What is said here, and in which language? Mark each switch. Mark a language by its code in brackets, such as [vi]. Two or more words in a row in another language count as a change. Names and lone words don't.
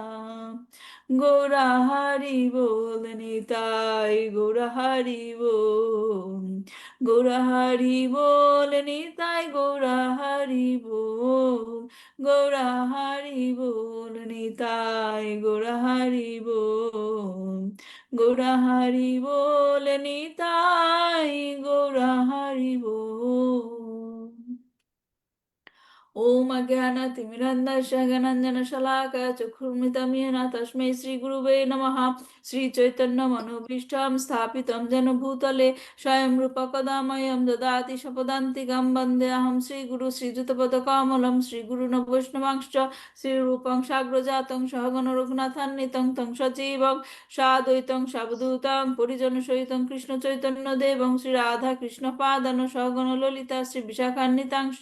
[bn] গৌরা হরি বল নিতাই, গৌরা হরি বল, গৌরা হরি বল নিতাই, গৌরা হরি বল, গৌরা হরি বল নিতাই, গৌরা হরি বল, গৌরা হরি বল নিতাই, গৌরা হরি বল। [sa] ओम अज्ञानतिमिरन्धस्य ज्ञानाञ्जनशलाकया चक्षुर्मिलितं येन तस्मै श्रीगुरुवे नमः। श्रीचैतन्यमनोभीष्टं स्थापितं येन भूतले स्वयं रूपा कदा मह्यं ददाति स्वपदान्तिकं। वन्देऽहं श्रीगुरु श्रीयुतपदकमलं, श्रीगुरून् वैष्णवांश्च श्रीरूपं साग्रजातं सहगण रघुनाथान्वितं तं सजीवं साद्वैतं सावधूतं परिजनसहितं कृष्णचैतन्यदेवं श्रीराधाकृष्णपादान् सहगण ललिता श्रीविशाखान्वितांश्च।